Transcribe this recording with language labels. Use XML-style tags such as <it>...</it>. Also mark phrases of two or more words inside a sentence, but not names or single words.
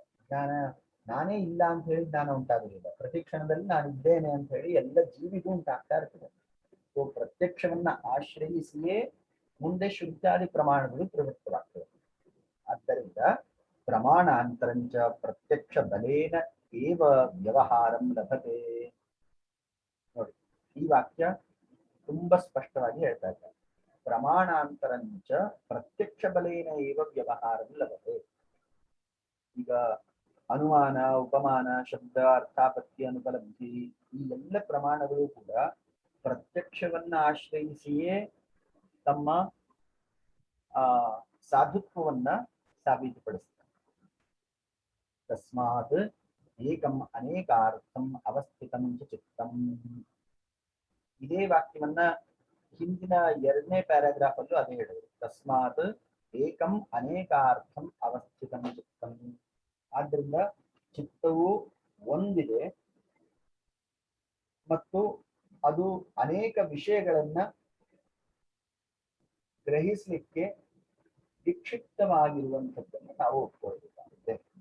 <kn>ನಾನೇ ಇಲ್ಲ ಅಂತ ಹೇಳಿ ಜ್ಞಾನ ಉಂಟಾಗುವುದಿಲ್ಲ. ಪ್ರತಿ ಕ್ಷಣದಲ್ಲಿ ನಾನು ಇದ್ದೇನೆ ಅಂತ ಹೇಳಿ ಎಲ್ಲ ಜೀವಿಗೂ ಉಂಟಾಗ್ತಾ ಇರ್ತದೆ. ಸೊ ಪ್ರತ್ಯಕ್ಷವನ್ನ ಆಶ್ರಯಿಸಿಯೇ ಮುಂದೆ ಶುದ್ಧಾದಿ ಪ್ರಮಾಣಗಳು ಪ್ರವೃತ್ತವಾಗ್ತವೆ.</kn> <sa>ಆದ್ದರಿಂದ ಪ್ರಮಾಣಾಂತರಂಚ ಪ್ರತ್ಯಕ್ಷ ಬಲೇನ ಏವ ವ್ಯವಹಾರಂ ಲಭತೆ.</sa> <kn>ನೋಡಿ, ಈ ವಾಕ್ಯ ತುಂಬಾ ಸ್ಪಷ್ಟವಾಗಿ ಹೇಳ್ತಾ ಇದ್ದಾರೆ.</kn> <sa>ಪ್ರಮಾಣಾಂತರಂಚ ಪ್ರತ್ಯಕ್ಷ ಬಲೇನ ಏವ ವ್ಯವಹಾರಂ ಲಭತೆ.</sa> <kn>ಈಗ ಅನುಮಾನ, ಉಪಮಾನ, ಶಬ್ದ, ಅರ್ಥಾಪತ್ತಿ, ಅನುಪಲಬ್ಧಿ ಈ ಎಲ್ಲ ಪ್ರಮಾಣಗಳು ಕೂಡ ಪ್ರತ್ಯಕ್ಷವನ್ನ ಆಶ್ರಯಿಸಿಯೇ ತಮ್ಮ ಸಾಧುತ್ವವನ್ನ ಸಾಬೀತುಪಡಿಸ್ತಾರೆ.</kn> <sa>ತಸ್ಮಾತ್ ಏಕಂ ಅನೇಕಾರ್ಥಂ ಅವಸ್ಥಿತಂ ಚ ಚಿತ್ತಂ.</sa> <kn>ಇದೇ ವಾಕ್ಯವನ್ನ ಹಿಂದಿನ 2ನೇ ಪ್ಯಾರಾಗ್ರಾಫ್ ಅಲ್ಲೂ ಅದೇ ಹೇಳಿದ್ರು.</kn> <sa>ತಸ್ಮಾತ್ ಏಕಂ ಅನೇಕಾರ್ಥಂ ಅವಸ್ಥಿತಂ ಚಿತ್ತಂ.</sa> <kn>ಆದ್ದರಿಂದ ಚಿತ್ತವು ಒಂದಿದೆ ಮತ್ತು ಅದು ಅನೇಕ ವಿಷಯಗಳನ್ನ ಗ್ರಹಿಸಲಿಕ್ಕೆ ವಿಕ್ಷಿಪ್ತವಾಗಿರುವಂಥದ್ದನ್ನು ನಾವು ಒಪ್ಕೊಳ್ಬೇಕಾಗುತ್ತೆ.</kn>